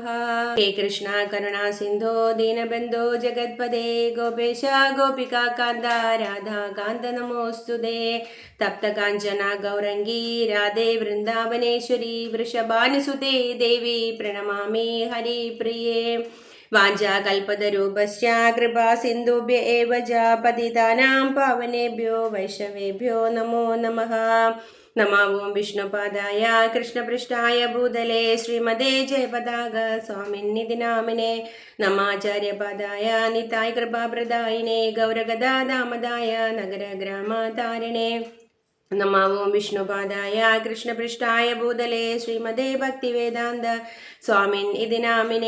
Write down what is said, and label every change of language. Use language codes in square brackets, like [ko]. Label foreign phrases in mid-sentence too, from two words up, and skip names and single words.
[sa] ഹേ കൃഷ്ണ കരുണാ സിന്ധോ ദീനബന്ധോ ജഗത്പദേ ഗോപേശ ഗോപികാകാന്ത രാധാകാന്ത നമോസ്തുതേ. തപ്തകാഞ്ചന ഗൗരംഗീ രാധേ വൃന്ദാവനേശ്വരി വൃഷഭാനുസുതേ ദേവി പ്രണമാമി ഹരിപ്രിയേ. വാഞ്ചാകൽപതരൂപസ്യ കൃപാ സിന്ധുഭ്യ ഏവ ച പതിതാനാം പാവനേഭ്യോ വൈഷ്ണവേഭ്യോ നമോ നമഃ. നമോ ഓം വിഷ്ണുപാദായ കൃഷ്ണപൃഷ്ഠായ ഭൂതലേ ശ്രീമതേ ജയപതാക സ്വാമിന്നിധി നാമിനെ. നമാചാര്യപാദായ നിതായ കൃപാപ്രദായിനെ ഗൗരഗദാദാമദായ നഗരഗ്രാമതാരിണേ. നമോ ഓം വിഷ്ണുപാദായ കൃഷ്ണപൃഷ്ഠായ ഭൂതലേ ശ്രീമതേ ഭക്തിവേദാന്ത സ്വാമിൻ ഇതി നാമിനെ.